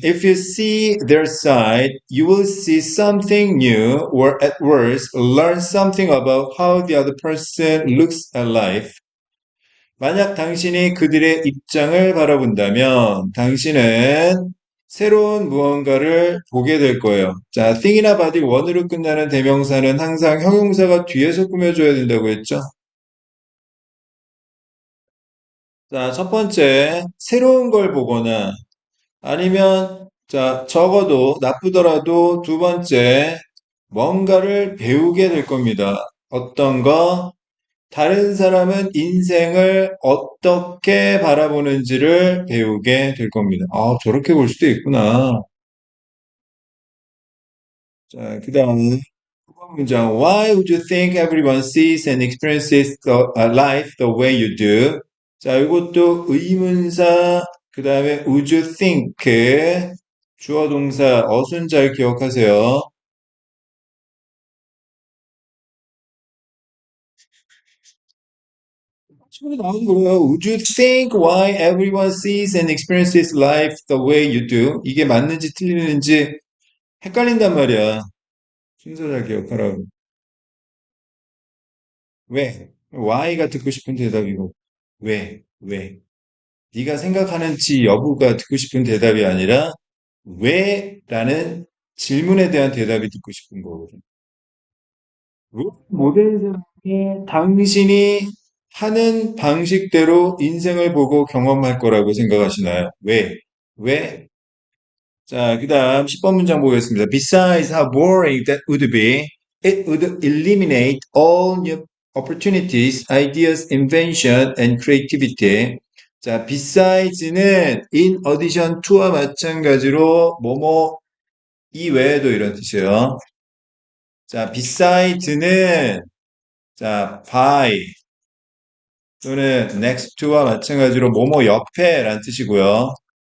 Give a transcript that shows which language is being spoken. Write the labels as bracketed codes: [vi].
[en] If you see their side, you will see something new, or at worst, learn something about how the other person looks at life. [ko] 만약 당신이 그들의 입장을 바라본다면 당신은 새로운 무언가를 보게 될 거예요. 자, thing이나 body 원으로 끝나는 대명사는 항상 형용사가 뒤에서 꾸며줘야 된다고 했죠? 자, 첫 번째, 새로운 걸 보거나 아니면 자, 적어도 나쁘더라도 두 번째, 뭔가를 배우게 될 겁니다. 어떤 거? 다른 사람은 인생을 어떻게 바라보는지를 배우게 될 겁니다. 아, 저렇게 볼 수도 있구나. 자, 그 다음 문장. [en] Why would you think everyone sees and experiences life the way you do? [ko] 자, 이것도 의문사, 그 다음에 [en] would you think, [ko] 주어 동사, 어순 잘 기억하세요. 나오는 거예요. [en] Would you think why everyone sees and experiences life the way you do? [ko] 이게 맞는지 틀리는지 헷갈린단 말이야. 순서 잘 기억하라고. 왜? why가 듣고 싶은 대답이고, 왜? 왜? 네가 생각하는지 여부가 듣고 싶은 대답이 아니라, 왜? 라는 질문에 대한 대답이 듣고 싶은 거거든. 모든 사람이 당신이 하는 방식대로 인생을 보고 경험할 거라고 생각하시나요? 왜? 왜? 자, 그 다음 10번 문장 보겠습니다. [en] Besides how boring that would be, it would eliminate all new opportunities, ideas, invention, and creativity. [ko] 자, besides는 [en] in addition to [ko] 와 마찬가지로 뭐뭐 이외에도 이런 뜻이에요. 자, besides는 자, by 또는 next to와 마찬가지로 뭐뭐 옆에라는 뜻이고요.